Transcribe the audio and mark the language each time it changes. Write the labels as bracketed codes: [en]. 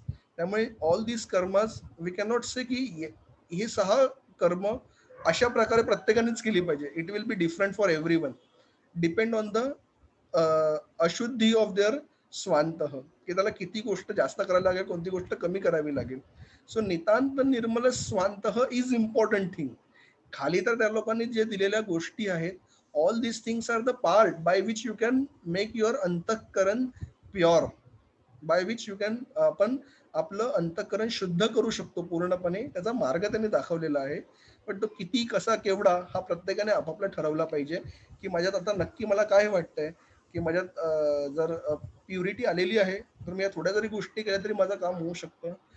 [mr] त्यामुळे [en] all this karmas we can not say [mr] की ही 6 कर्म अशा प्रकारे प्रत्येकानेच केली पाहिजे. [en] it will be different for everyone, depend on the ashuddhi of their swant, [mr] की त्याला किती गोष्ट जास्त करायला लागेल, कोणती गोष्ट कमी करावी लागेल. [en] So nitant nirmal swant is important thing. [mr] खाली तर त्या लोकांनी जे दिलेल्या गोष्टी आहेत, [en] all this things are the part by which you can make your antahkaran pure, by which you can, [mr] आपण आपलं अंतःकरण शुद्ध करू शकतो पूर्णपणे. त्याचा मार्ग त्यांनी दाखवलेला आहे. पण तो किती, कसा, केवढा हा प्रत्येकाने आपापला ठरवला पाहिजे, की माझ्यात आता नक्की मला काय वाटतंय, की माझ्यात जर प्युरिटी आलेली आहे तर मी या थोड्या जरी गोष्टी केल्या तरी माझं काम होऊ शकतं.